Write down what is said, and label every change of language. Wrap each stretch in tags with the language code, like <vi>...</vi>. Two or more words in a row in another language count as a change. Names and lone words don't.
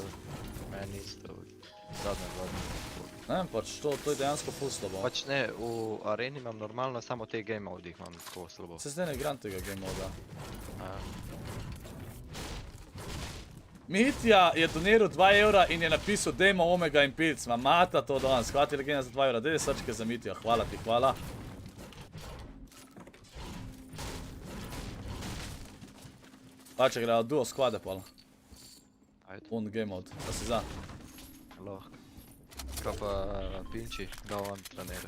<sl>Meni isto, zadnje vladne. Ne vem, pač to je dejansko ful slabo. Pač ne, v areni imam normalno, samo te</sl> <en>game modih</en> <sl>imam tako slabo. Se zdaj ne igram tega</sl> <en>game moda.</en> <sl>Mitja je doniral 2 evra in je napisal dejmo Omegga in Pirc. Ma mata to danes, hvala ti legenda za 2 evra. Dej srčke za Mitja, hvala ti, hvala. Pače grejo</sl> <en>duo squade</en> <sl>pol. Ajde. Un</sl> <en>game mode,</en> <sl>da si za. Lahko. Kaj pa Pinči, da on trenira.</sl>